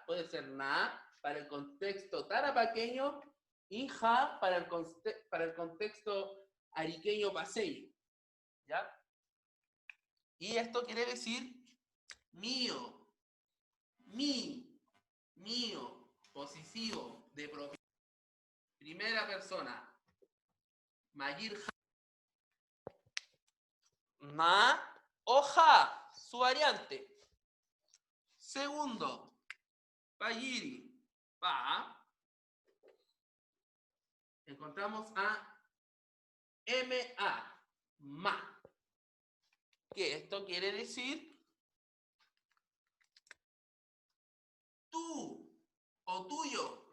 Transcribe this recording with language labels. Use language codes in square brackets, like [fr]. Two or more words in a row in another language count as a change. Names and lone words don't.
[es] Puede ser na para el contexto tarapaqueño y ja para el contexto ariqueño paseño. ¿Ya? Y esto quiere decir mío, mi, mío, posesivo de propiedad. Primera persona, [ay] mayir ja. [es] Ma o ja, su variante. Segundo, [ay] payiri, pa. [es] Encontramos a [ay] ma, ma. [es] Que esto quiere decir tú o tuyo.